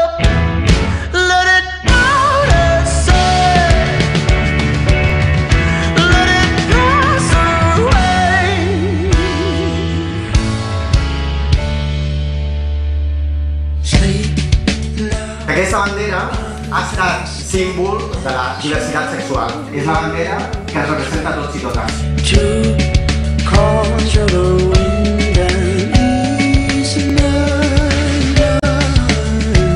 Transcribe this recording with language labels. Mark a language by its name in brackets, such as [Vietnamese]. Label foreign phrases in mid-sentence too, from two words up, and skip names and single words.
[English] Let it out inside. Let it pass away. Sleep now. [Catalan] Aquesta bandera ha estat símbol de la diversitat sexual. És la bandera que ens representa a tots i totes. [English] To control the wind and ease my mind.